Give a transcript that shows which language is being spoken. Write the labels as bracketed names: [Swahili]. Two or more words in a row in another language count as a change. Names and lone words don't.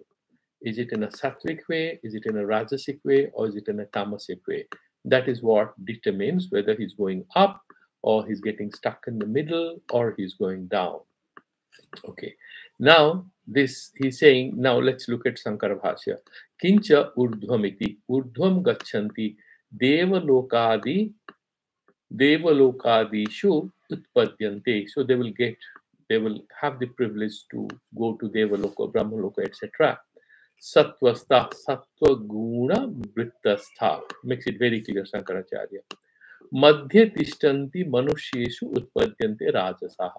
[English] Is it in a sattvic way? Is it in a rajasic way? Or is it in a tamasic way? That is what determines whether he's going up or he's getting stuck in the middle or he's going down. Okay. Now, this he's saying, now let's look at Sankara Bhashya. [Sanskrit] किञ्च ऊर्ध्वमिति, ऊर्ध्वं गच्छन्ति, देवलोकादि देवलोकादिषु उत्पद्यन्ते. [English] So they will have the privilege to go to Devaloka, Brahmaloka, etc. [Sanskrit] सत्त्वस्थ, सत्त्व गुण वृत्तस्थ. [English] Makes it very clear, Shankaracharya. [Sanskrit] मध्ये तिष्ठन्ति मनुष्येषु उत्पद्यन्ते राजसाः.